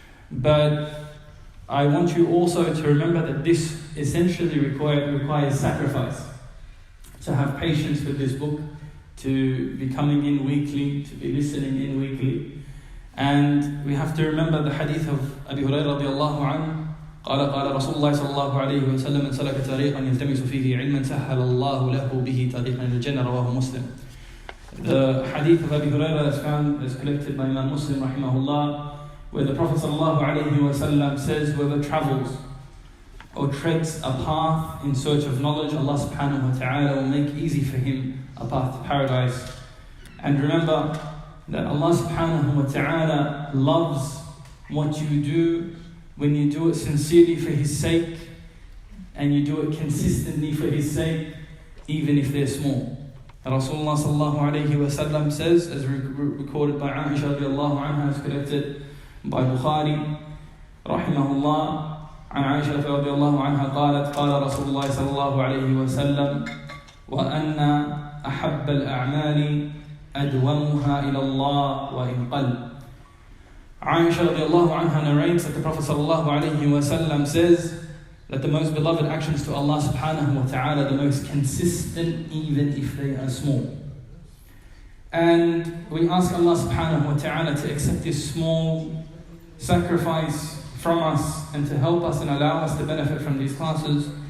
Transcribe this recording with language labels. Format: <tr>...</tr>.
<en>But I want you also to remember that this essentially requires sacrifice. To have patience with this book, to be coming in weekly, to be listening in weekly. And we have to remember the hadith of Abi Hurairah radiallahu anhu.</en> <ar>قال رسول الله صلى الله عليه وسلم من سلك طريقا يلتمس فيه علما سهل الله له به طريقا إلى الجنة رواه مسلم.</ar> <en>The hadith of Abi Hurairah is collected by Imam Muslim Rahimahullah, where the Prophet sallallahu alaihi wasallam says, whoever travels or treads a path in search of knowledge, Allah subhanahu wa ta'ala will make easy for him a path to paradise. And remember that Allah subhanahu wa ta'ala loves what you do when you do it sincerely for His sake and you do it consistently for His sake, even if they're small. Rasulullah sallallahu alayhi wa sallam says, as recorded by Aisha radiallahu anha, as collected by Bukhari rahimahullah,</en> <ar>عن عائشة رضي الله عنها قالت قال رسول الله صلى الله عليه وسلم وأن أحب الأعمال أدومها إلى الله وإن قل.</ar> <en>Aisha radiallahu anha narrates that the Prophet sallallahu alayhi wasallam says that the most beloved actions to Allah subhanahu wa ta'ala, the most consistent even if they are small. And we ask Allah subhanahu wa ta'ala to accept this small sacrifice from us and to help us and allow us to benefit from these classes.</en>